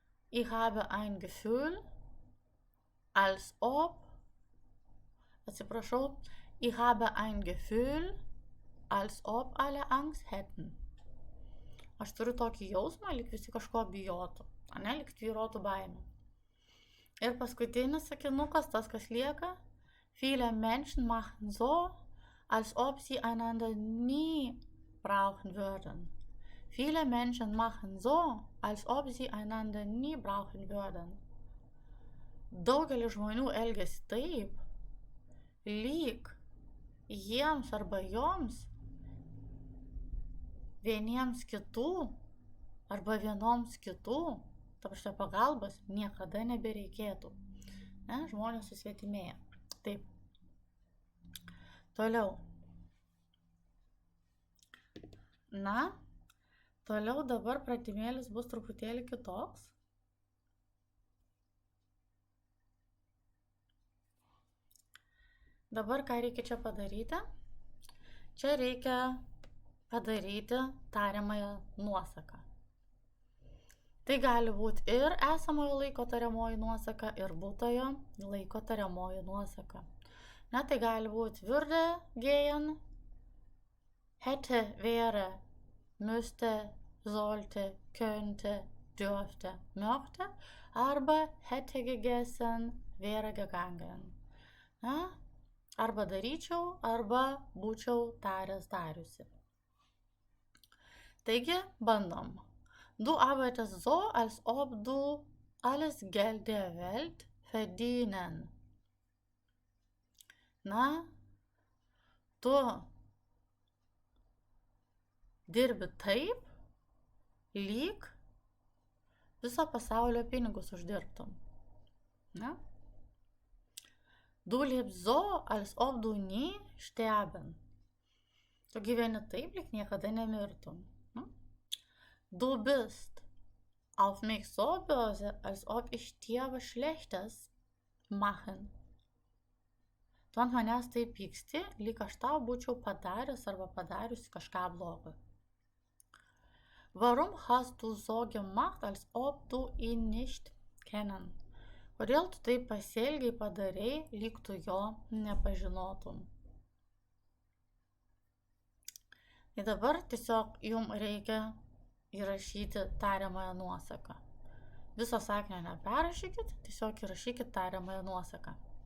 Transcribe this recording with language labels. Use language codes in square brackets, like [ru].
[de] Ich habe ein Gefühl, als ob, ich habe ein Gefühl, als ob alle Angst hätten. [lt] Aš turiu tokį jausmą, lyg visi kažko bijotų, lyg tvyrotų baimė. Ir paskutinis sakinukas, tas kas lieka, [de] viele Menschen machen so, als ob sie einander nie brauchen würden. Viele Menschen machen so, als ob sie einander nie brauchen würden. [lt] Daugelis žmonių elgiasi taip, lyg jiems arba joms vieniems kitų arba vienoms kitų, pagalbos niekada nebereikėtų. Ne, žmonės susvetimėja. Taip. Toliau. Na, toliau dabar pratimėlis bus truputėlį kitoks. Dabar ką reikia čia padaryti? Čia reikia padaryti tariamąją nuosaką. Tai gali būti ir esamojo laiko tariamoji nuosaka, ir būtojo laiko tariamoji nuosaka. Na, tai gali būti [de] würde, gehen, hätte, wäre, müsste, sollte, könnte, dürfte, möchte, [lt] arba [de] hätte gegessen, wäre gegangen. [lt] Na, arba daryčiau, arba būčiau taręs dariusi. Taigi, bandom. [de] Du arbeitest so, als ob du alles Geld der Welt verdienen. [lt] Na, tu dirbi taip, lyg viso pasaulio pinigus uždirbtum. Na? [de] Du lebst so, als ob du nie sterben. [lt] Tu gyveni taip, lyg niekada nemirtum. [de] Du bist auf mich so böse, als ob ich dir was Schlechtes machen. [lt] Tu ant manęs taip pyksti, lyg aš tau būčiau padaręs arba padariusi kažką blogo. [de] Warum hast du so gemacht, als ob du ihn nicht kennen? [lt] Kodėl tu taip pasielgiai, padarei, lyg tu jo nepažinotum? Ir dabar tiesiog jums reikia įrašyti tariamąją nuosaką. Viso sakinio neperrašykit, tiesiog įrašykit tariamąją nuosaką.